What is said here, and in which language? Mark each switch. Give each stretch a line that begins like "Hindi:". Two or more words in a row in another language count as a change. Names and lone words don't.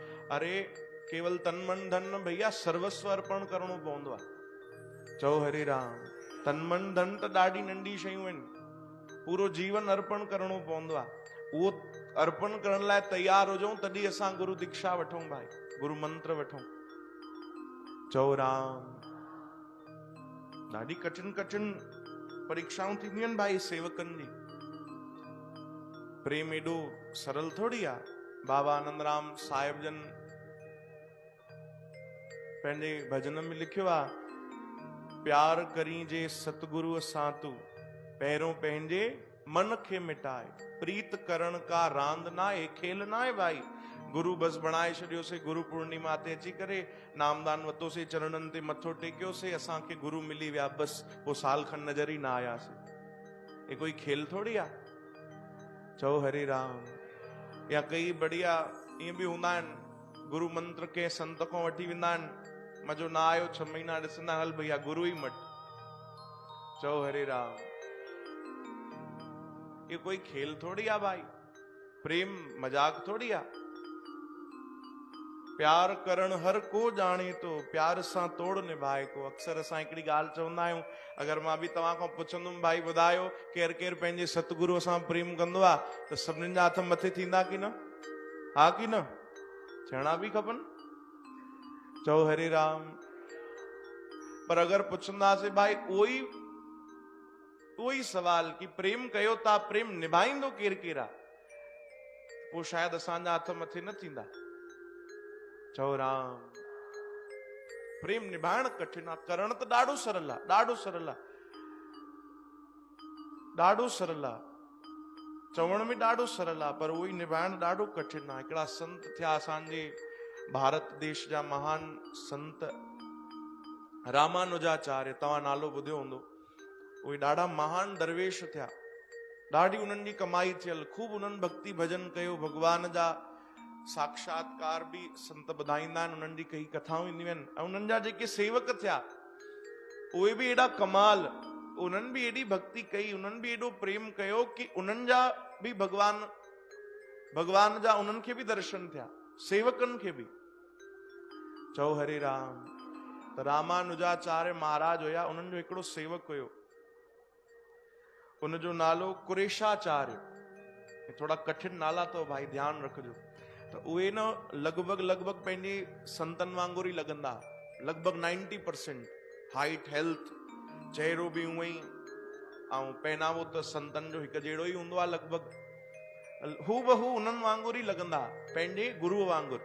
Sindhi: अरे केवल तन मन धन न भैया, सर्वस्व अर्पण करणो पवंदो आहे। चओ हरे राम। तन मन धन त ॾाढी नंढी शयूं आहिनि, पूरो जीवन अर्पण करणो पवंदो आहे। उहो अर्पण करण लाइ तैयार हुजऊं तॾहिं असां गुरु दीक्षा वठूं भाई, गुरु मंत्र वठूं। चओ राम। ॾाढी कठिन कठिन परीक्षाऊं थींदियूं आहिनि भाई सेवकनि जी। प्रेम एॾो सरल थोड़ी आहे। बाबा आनंद राम साहिब जन पंहिंजे भजन में लिखियो आहे, प्यार करी जे सतगुरु सां तू पहिरों पंहिंजे मन खे मिटाए, प्रीत करण का रांद ना आहे, खेल ना आहे भाई। गुरु बस बणाए छॾियोसीं, गुरु पूर्णिमा ते अची करे नामदान वरितोसीं, चरणनि ते मथो टेकियोसीं, असांखे गुरु मिली विया, बस पोइ साल खनि नज़र ई न आयासीं।
Hindi: ये कोई खेल
Sindhi: थोड़ी आहे। चओ हरे राम। या कई बढ़िया ईअं बि हूंदा आहिनि, गुरु मंत्र के संत खां वठी वेंदा आहिनि, मज़ो न आयो 6 महीना ॾिसंदा, हल भैया गुरु ई मट। चओ हरे राम।
Hindi: ये कोई खेल
Sindhi: थोड़ी आहे भाई, प्रेम मजाक थोड़ी आहे। प्यार करण हर को जाने तो, प्यार सां तोड़ निभाए को। अक्सर असां हिकिड़ी ॻाल्हि चवंदा आहियूं, अगरि मां बि तव्हां खां पुछंदुमि भाई ॿुधायो केरु केरु पंहिंजे सतगुरूअ सां प्रेम कंदो आहे, त सभिनीनि जा हथ मथे थींदा की न? हा की न? थियणा बि खपनि। चओ हरे राम। पर अगरि पुछंदासीं भाई उहो ई सवाल कि प्रेम कयो था, प्रेम निभाईंदो केरु केरु आहे, पोइ शायदि असांजा हथ मथे न थींदा। चओ राम। प्रेम निभाइण कठिन आहे, करण त ॾाढो सरल आहे, ॾाढो सरल आहे, ॾाढो सरल आहे। चवण में ॾाढो सरल आहे, पर उहो ई निभाइण ॾाढो कठिन आहे। हिकिड़ा संत थिया असांजे भारत देश जा महान संत रामानुजाचार्य, तव्हां नालो ॿुधियो हूंदो। उहे ॾाढा महान दरवेश थिया, ॾाढी उन्हनि जी कमाई थियल, खूब उन्हनि भक्ति भजन कयो, भगवान जा साक्षात्कार भी संत ॿुधाईंदा आहिनि, उन्हनि जी कई कथाऊं ईंदियूं आहिनि। ऐं उन्हनि जा जेके सेवक थिया उहे बि एॾा कमाल, उन्हनि बि एॾी भक्ति कई, उन्हनि बि एॾो प्रेम कयो कि उन्हनि जा बि भगवान जा उन्हनि खे बि दर्शन थिया, सेवकनि खे बि। चओ हरे राम। त रामानुजाचार्य महाराज हुया, उन्हनि जो हिकिड़ो सेवक हुयो, उनजो नालो कुरेशाचार्य। थोड़ा कठिन नाला तो भाई ध्यानु रखिजो। त उहे न लॻभॻि पंहिंजे संतनि वांगुरु ई लॻंदा, लॻभॻि 90%। हाइट, हेल्थ, चहिरो बि उहो ई, ऐं पहनावो त संतनि जो हिकु जहिड़ो ई हूंदो आहे लॻभॻि। हू बहू उन्हनि वांगुरु ई लॻंदा, पंहिंजे गुरुअ वांगुरु।